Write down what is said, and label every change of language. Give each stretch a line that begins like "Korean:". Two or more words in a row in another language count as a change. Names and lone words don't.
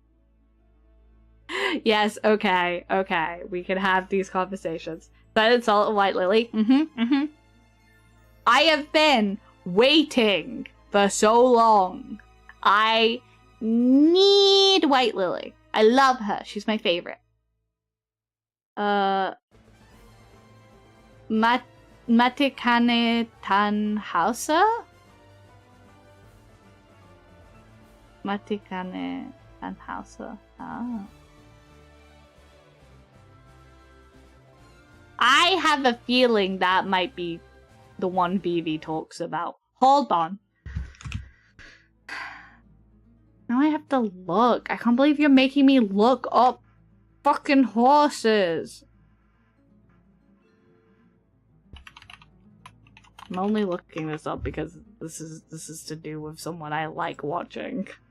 English: Yes, okay. We can have these conversations. Silent Salt and White Lily. I have been waiting for so long. I need White Lily. I love her. She's my favorite. Matikane Tanhausa? Matikane Tanhausa. Oh. I have a feeling that might be the one BV talks about. Hold on. Now I have to look. I can't believe you're making me look up fucking horses. I'm only looking this up because this is to do with someone I like watching.